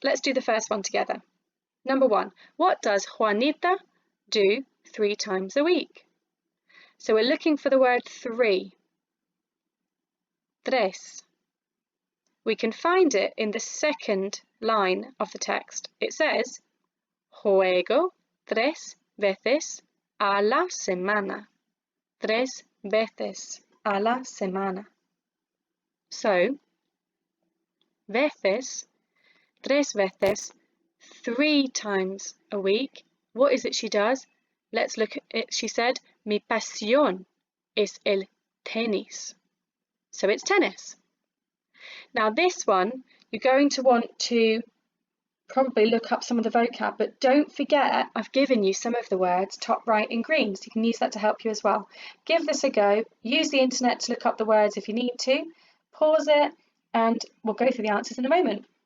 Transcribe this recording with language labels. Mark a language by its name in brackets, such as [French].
[English] Let's do the first one together. Number 1, what does Juanita do 3 times a week? So we're looking for the word 3. Tres. We can find it in the second line of the text. It says, [Spanish] juego 3 veces a la semana. 3 veces a la semana. [English] So, veces, 3 veces, 3 times a week. What is it she does? Let's look at it. She said, [Spanish] mi pasión es el tenis. [English] So it's tennis. Now this one, you're going to want to probably look up some of the vocab, but don't forget I've given you some of the words top right in green, so you can use that to help you as well. Give this a go. Use the internet to look up the words if you need to. Pause it and we'll go through the answers in a moment.